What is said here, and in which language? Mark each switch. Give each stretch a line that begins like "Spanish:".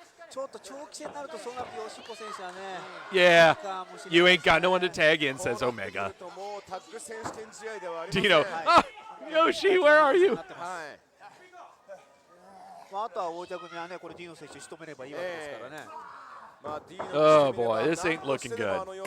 Japanese: ちょっと長期戦になるとそうなると吉彦選手はね。
English: Yeah,
Japanese: かもしれない
English: you ain't got no one to tag in, says Omega.
Japanese: もうタッグ選手権試合ではありません。
English: Dino, oh, Yoshi, where are you?
Japanese: なってます。はい。まああとは王者組はねこれディーノ選手仕留めればいいわけですからね。
English: Oh boy, this ain't looking good.